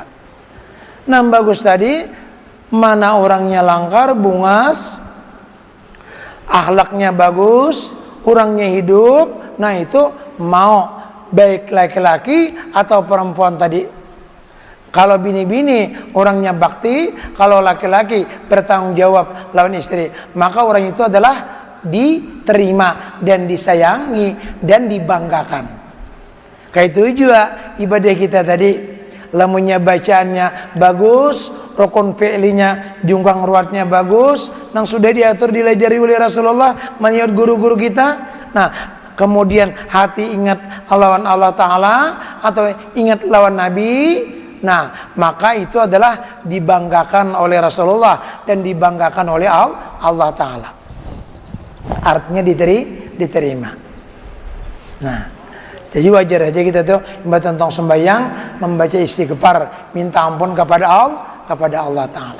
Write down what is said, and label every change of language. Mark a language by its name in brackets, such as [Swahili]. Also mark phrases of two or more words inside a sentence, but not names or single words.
[Indonesian] Nah, bagus tadi, mana orangnya langkar, bungas, akhlaknya bagus, orangnya hidup. Nah, itu mau baik laki-laki atau perempuan tadi. Kalau bini-bini orangnya bakti, kalau laki-laki bertanggung jawab lawan istri, maka orang itu adalah diterima dan disayangi dan dibanggakan. Kayak itu juga ibadah kita tadi, lamunnya bacaannya bagus, rukun fi'linya, jungkang ruatnya bagus, yang sudah diatur dilajari oleh Rasulullah menurut guru-guru kita. Nah, kemudian hati ingat lawan Allah Ta'ala atau ingat lawan Nabi. Nah, maka itu adalah dibanggakan oleh Rasulullah dan dibanggakan oleh Allah Ta'ala. Artinya diterima. Nah, jadi wajar aja kita tuh tentang sembahyang, membaca istighfar, minta ampun kepada Allah Ta'ala.